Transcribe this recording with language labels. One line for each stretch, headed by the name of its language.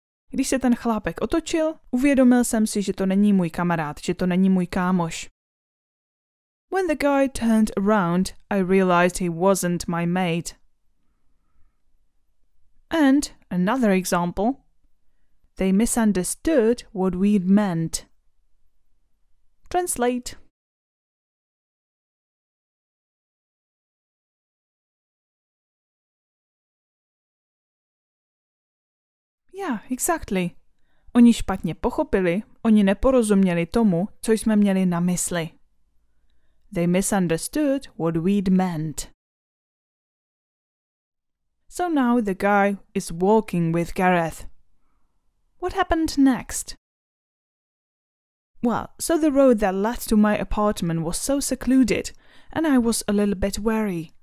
Czech: Když se ten chlápek otočil, uvědomil jsem si, že to není můj kamarád, že to není můj kámoš.
English: When the guy turned around, I realized he wasn't my mate. And another example. They misunderstood what we'd meant. Translate. Yeah, exactly.
Czech: Oni špatně pochopili, oni neporozuměli tomu, co jsme měli na mysli.
English: They misunderstood what we'd meant. So now the guy is walking with Gareth. What happened next? Well, so the road that led to my apartment was so secluded, and I was a little bit wary.